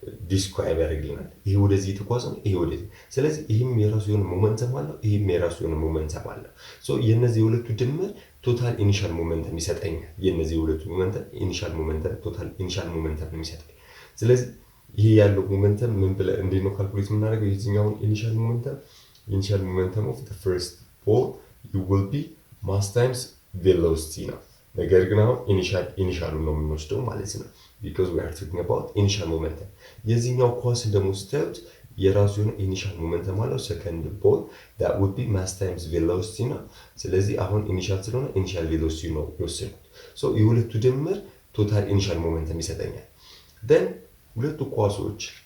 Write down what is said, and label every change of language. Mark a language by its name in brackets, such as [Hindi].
[Amharic] ዲስክራይብ ያደርግልናል። ይሄ ወደዚህ የተጓዘ ነው፣ ይሄ ወደዚህ። ስለዚህ ይሄም የራሱ የሆነ ሞመንተም አለው፣ ይሄም የራሱ የሆነ ሞመንተም አለው። ሶ የነዚህ ሁለቱ ድምር ቶታል ኢኒሻል ሞመንተም ይሰጠኛል። የነዚህ ሁለቱ ሞመንተም ኢኒሻል ሞመንተም ቶታል ኢኒሻል ሞመንተም ነው የሚሰጠኝ። ስለዚህ ይሄ ያለው ሞመንተም ምን ብለ እንዴት ነው ካልኩሌት የምናደርገው? የዚህኛውን ኢኒሻል ሞመንተም ኦፍ [English] the first ball you will be mass times velocity [Amharic] ነው። ነገር ግን አሁን ኢኒሻሉን ነው የምንወስደው ማለት ነው። [English] because we are talking about initial momentum. [Amharic] የዚህኛው ኳስ ደግሞ ስታዩት የራሱ የሆነ ኢኒሻል ሞመንተም አለው። [English] second ball that would be mass times velocity [Amharic] ነው። ስለዚህ አሁን ኢኒሻል ስለሆነ ኢኒሻል ቬሎሲቲ ነው የወሰድኩት። so የሁለቱ ድምር ቶታል ኢኒሻል ሞመንተም ይሰጠኛል። then ሁለቱ ኳሶች